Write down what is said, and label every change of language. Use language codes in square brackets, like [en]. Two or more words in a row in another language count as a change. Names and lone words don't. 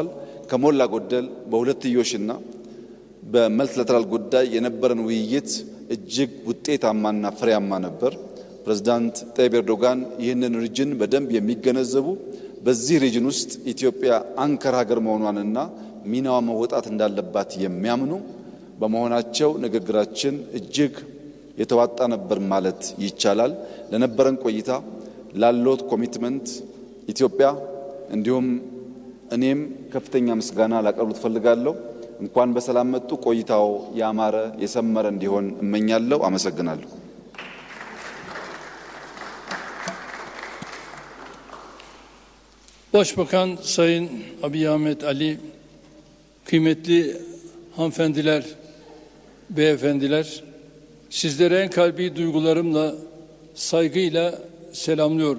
[am] ከሞላ ጎደል በሁለትዮሽና በመልቲላተራል ጉዳይ የነበረን ውይይት እጅግ ውጤታማና ፍሬያማ ነበር። ፕሬዝዳንት ጣይብ ኤርዶጋን ይህንን ሪጅን በደንብ የሚገነዘቡ በዚህ ሪጅን ውስጥ ኢትዮጵያ አንከር ሀገር መሆኗንና ሚናዋ መወጣት እንዳለባት የሚያምኑ በመሆናቸው ንግግራችን እጅግ የተዋጣ ነበር ማለት ይቻላል። ለነበረን ቆይታ ላሎት ኮሚትመንት ኢትዮጵያ እንዲሁም እኔም ከፍተኛ ምስጋና ላቀርብ ፈልጋለሁ። እንኳን በሰላም መጡ። ቆይታው ያማረ የሰመረ እንዲሆን እመኛለሁ። አመሰግናለሁ። [tr] Başbakan Sayın Abiy Ahmet Ali, kıymetli hanımefendiler, beyefendiler, sizlere en kalbi duygularımla, saygıyla selamlıyorum.